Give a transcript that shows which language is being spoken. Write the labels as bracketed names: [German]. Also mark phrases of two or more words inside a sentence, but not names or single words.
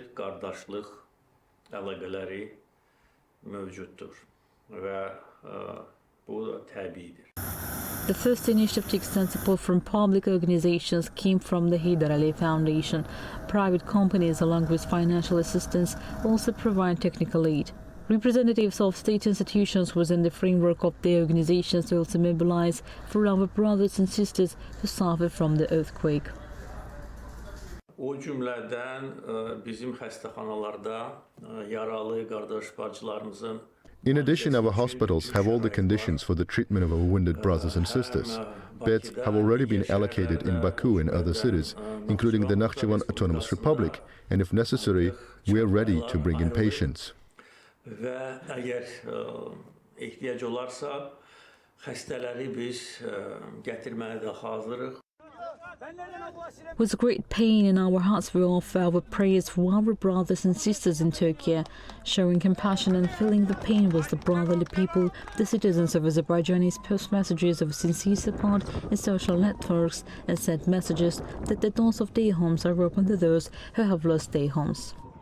[English] The first initiative to extend support from public organizations came from the Heydar Aliyev Foundation. Private companies, along with financial assistance, also provide technical aid. Representatives of state institutions within the framework of their organizations also mobilize for our brothers and sisters who suffered from the earthquake. [Azerbaijani] O cümlədən bizim xəstəxanalarda yaralı qardaş bacılarımızın. [English] In addition, our hospitals have all the conditions for the treatment of our wounded brothers and sisters. Beds have already been allocated in Baku and other cities, including the Nakhchivan Autonomous Republic, and if necessary, we are ready to bring in patients. [Azerbaijani] Və əgər ehtiyac olarsa, xəstələri biz gətirməyə də hazırıq. [English] With great pain in our hearts, we offer our prayers for our brothers and sisters in Turkey, showing compassion and feeling the pain with the brotherly people. The citizens of Azerbaijan post messages of sincere support in social networks and sent messages that the doors of their homes are open to those who have lost their homes.